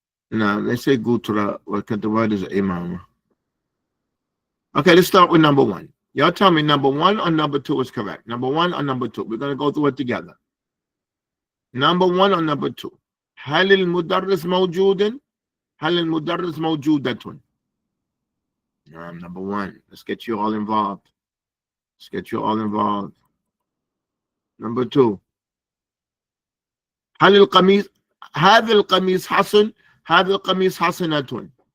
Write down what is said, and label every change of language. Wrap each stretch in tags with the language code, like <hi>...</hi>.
<en>No, they say gutra, because the word is imam. Okay, let's start with number one. Y'all tell me number one or number two is correct. Number one or number two. We're going to go through it together. Number one or number two.</en> <ar>هل المدرس موجود؟ هل المدرس موجودة؟</ar> <en>Number one. Let's get you all involved. Let's get you all involved. Number two.</en> <ar>هل القميص هذا القميص حسن؟ هذا القميص حسنة.</ar>